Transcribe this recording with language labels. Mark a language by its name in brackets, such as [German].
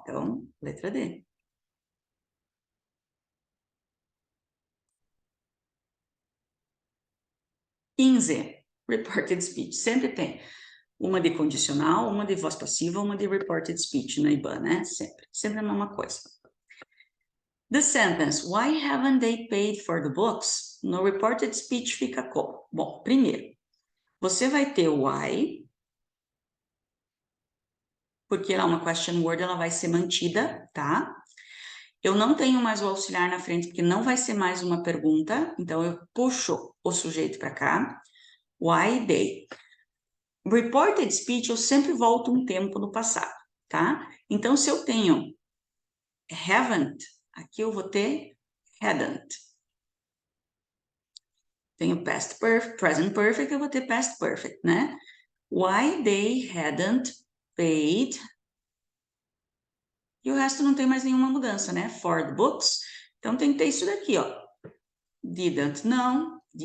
[Portuguese] Então, letra D. Reported speech. Sempre tem uma de condicional, uma de voz passiva, uma de reported speech na IBAN, né? Sempre a mesma coisa. [English] The sentence, why haven't they paid for the books? [Portuguese] No reported speech fica como? Bom, primeiro, você vai ter o why, porque ela é uma question word, ela vai ser mantida, tá? Eu não tenho mais o auxiliar na frente, porque não vai ser mais uma pergunta, então eu puxo o sujeito para cá. [English] Why they? [Portuguese] Reported speech, eu sempre volto um tempo no passado, tá? Então, se eu tenho haven't, aqui eu vou ter hadn't. Tenho past perfect, present perfect, eu vou ter past perfect, né? [English] Why they hadn't paid. [Portuguese] E o resto não tem mais nenhuma mudança, né? [English] For the books. [Portuguese] Então, tem que ter isso daqui, ó. Didn't não.